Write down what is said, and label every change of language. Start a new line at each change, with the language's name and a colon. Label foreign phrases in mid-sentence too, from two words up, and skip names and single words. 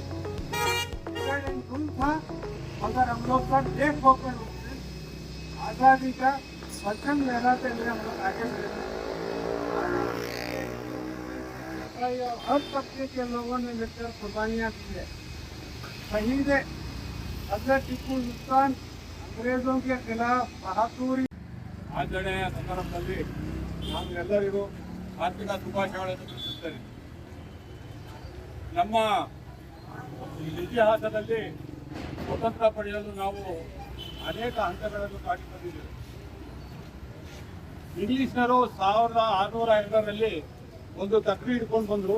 Hindi: रूल था, मगर हम लोग सब एक होकर आज़ादी का परचम लहराते हुए हम लोग आगे बढ़े। हर तबके के लोगों ने मिलकर कुर्बानियाँ दी है। शहीद हजरत टीपू सुल्तान अंग्रेजों के खिलाफ बहादुरी
Kannada: ಆಚರಣೆಯ ಸಂದರ್ಭದಲ್ಲಿ ನಾನು ಎಲ್ಲರಿಗೂ ಆರ್ಥಿಕ ಶುಭಾಶಯಗಳನ್ನು ತಿಳಿಸುತ್ತೇನೆ. ನಮ್ಮ ಇತಿಹಾಸದಲ್ಲಿ ಸ್ವತಂತ್ರ ಪಡೆಯಲು ನಾವು ಅನೇಕ ಹಂತಗಳನ್ನು ದಾಟಿ ಬಂದಿದ್ದೇವೆ. ಇಂಗ್ಲಿಷ್ನರು 1602ರಲ್ಲಿ ಒಂದು ತಕ್ರಿ ಹಿಡ್ಕೊಂಡು ಬಂದರು.